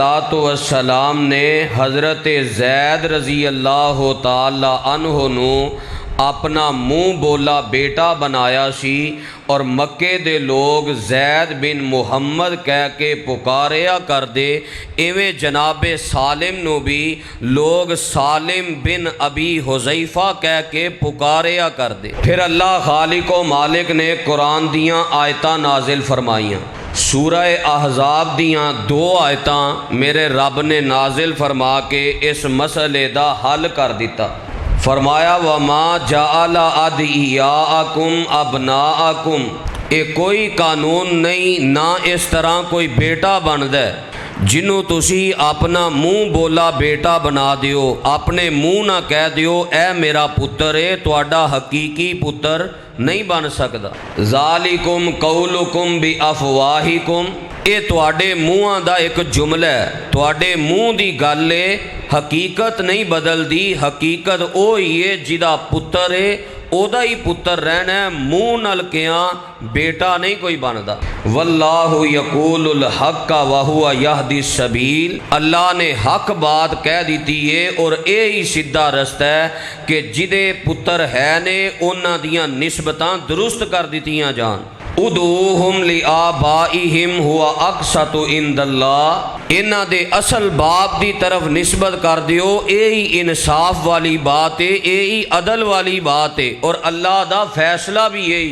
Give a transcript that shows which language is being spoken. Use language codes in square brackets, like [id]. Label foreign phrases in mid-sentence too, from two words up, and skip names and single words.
[pa] السلام نے حضرت زید رضی اللہ تعالی عنہ نو اپنا منہ بولا بیٹا بنایا سی اور مکے دے لوگ زید بن محمد کہہ کے پکاریا کر دے، ایویں جناب سالم نو بھی لوگ سالم بن ابی حذیفہ کہہ کے پکاریا کر دے۔ پھر اللہ خالق و مالک نے قرآن دیاں آیتاں نازل فرمائیاں۔ سورہ احزاب دیاں 2 آیتاں میرے رب نے نازل فرما کے اس مسئلے دا حل کر دیتا۔ [ar] فرمایا وَمَا جَعَلَ أَدْعِيَاءَكُمْ أَبْنَاءَكُمْ، [pa] یہ کوئی قانون نہیں، نہ اس طرح کوئی بیٹا بن دے جنہوں تسی اپنا منہ بولا بیٹا بنا دیو، اپنے منہ نہ کہہ دیو اے میرا پتر ہے، تواڈا حقیقی پتر نہیں بن سکدا۔ [ar] ذالکم قولکم بافواہکم، [pa] یہ تواڈے منہاں دا ایک جملہ ہے، تواڈے منہ دی گل ہے، حقیقت نہیں بدل دی، حقیقت وہی ہے جدا پتر ہے او دا ہی پتر رہنا ہے، منہ نال کیاں بیٹا نہیں کوئی بندا۔ [ar] واللہ یقول الحق وہو یہدی السبیل، [pa] اللہ نے حق بات کہہ دیتی ہے اور اے ہی سیدھا رستہ ہے کہ جدے پتر ہے نے انہاں دیاں نسبتاں درست کر دیتیاں جان۔ [ar] ادعوہم لآبائہم ہوا اقسط عند اللہ، [pa] انہاں دے اصل باپ دی طرف نسبت کر دیو، اے ہی انصاف والی بات ہے، اے ہی عدل والی بات ہے، اور اللہ دا فیصلہ بھی یہی۔